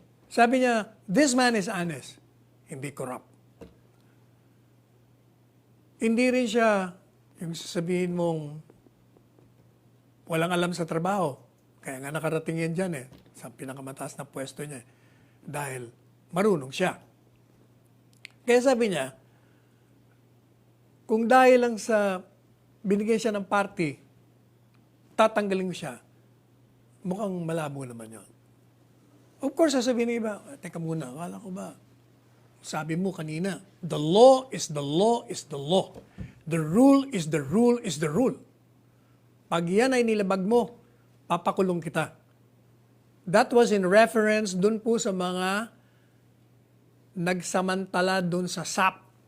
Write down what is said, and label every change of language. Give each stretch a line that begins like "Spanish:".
Filipino: Sabi niya,
English: this man is honest, hindi corrupt.
Filipino: Hindi rin siya yung sasabihin mong walang alam sa trabaho. Kaya nga nakarating yan dyan eh, sa pinakamataas na pwesto niya. Dahil marunong siya. Kaya sabi niya, kung dahil lang sa binigyan siya ng party, tatanggalin mo siya, mukhang malabo naman yun.
English: Of course,
Filipino: sasabihin ng iba, teka muna, akala ko ba, sabi mo kanina,
English: the law is the law is the law. The rule is the rule is the rule.
Filipino: Pag yan ay nilabag mo, papakulong kita.
English: That was in reference
Filipino: dun po sa mga nagsamantala dun sa SAP.